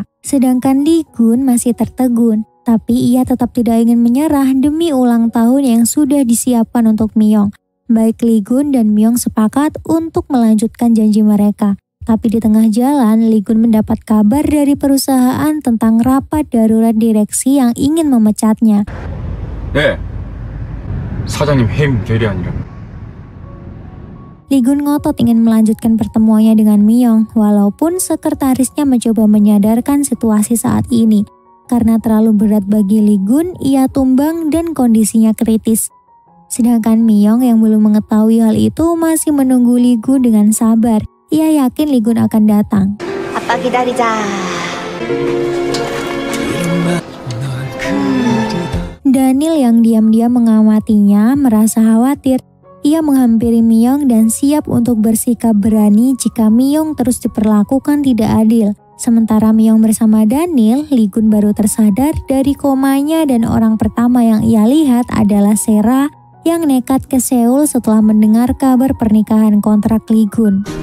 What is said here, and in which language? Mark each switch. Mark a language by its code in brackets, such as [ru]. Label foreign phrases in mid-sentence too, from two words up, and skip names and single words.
[id] Sedangkan Lee-gun masih tertegun, tapi ia tetap tidak ingin menyerah demi ulang tahun yang sudah disiapkan untuk Myung. Baik Lee-gun dan Myung sepakat untuk melanjutkan janji mereka. Tapi di tengah jalan, Lee-gun mendapat kabar dari perusahaan tentang rapat darurat direksi yang ingin memecatnya. [ko] 네. 사장님 해임 결의안이라. [id] Lee-gun ngotot ingin melanjutkan pertemuannya dengan Myung, walaupun sekretarisnya mencoba menyadarkan situasi saat ini. Karena terlalu berat bagi Lee-gun, ia tumbang dan kondisinya kritis. Sedangkan Myung yang belum mengetahui hal itu masih menunggu Lee-gun dengan sabar. Ia yakin Lee-gun akan datang. [ko] 아빠 기다리자. [id] Daniel yang diam-diam mengamatinya merasa khawatir. Ia menghampiri Myung dan siap untuk bersikap berani jika Myung terus diperlakukan tidak adil. Sementara Myung bersama Daniel, Lee-gun baru tersadar dari komanya dan orang pertama yang ia lihat adalah Sera yang nekat ke Seoul setelah mendengar kabar pernikahan kontrak Lee-gun.